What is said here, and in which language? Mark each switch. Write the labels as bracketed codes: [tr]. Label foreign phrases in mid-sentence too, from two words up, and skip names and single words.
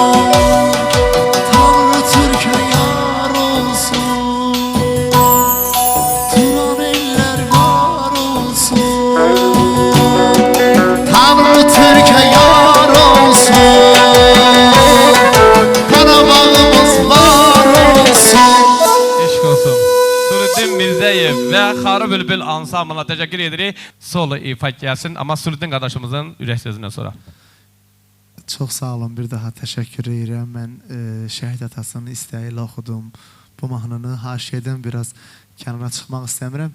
[tr] Tanrı Türkiye yar olsun. Turan eller var olsun. Tanrı Türkiye yar olsun. Karabağımız var olsun. [az] Eşq olsun. Suluddin Mirzəyev və Xarı Bülbül ansamblına təşəkkür edirik. Solo ifa gəlsin, amma Suluddin qardaşımızın ürək sözündən sonra. Çox sağ olun, bir daha təşəkkür edirəm. Mən şəhid atasının istəyi ilə oxudum bu mahnını haşiyədən biraz kənara çıxmaq istəmirəm.